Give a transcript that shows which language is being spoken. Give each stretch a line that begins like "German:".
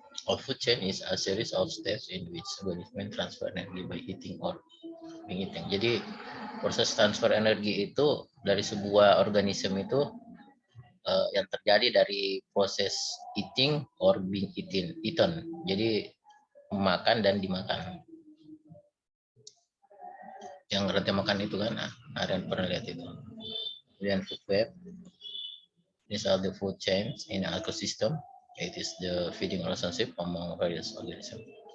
English: A food chain is a series of steps in which organism transfer energy by eating or being eaten.
Indonesian: Jadi proses transfer energi itu dari sebuah organisme itu yang terjadi dari proses
English: eating or being eaten.
Indonesian: Jadi makan dan dimakan. Yang rantai makan itu kan, ada yang pernah lihat itu. Kemudian food web.
English: These are the food chains in an ecosystem. It is the feeding relationship among various organisms.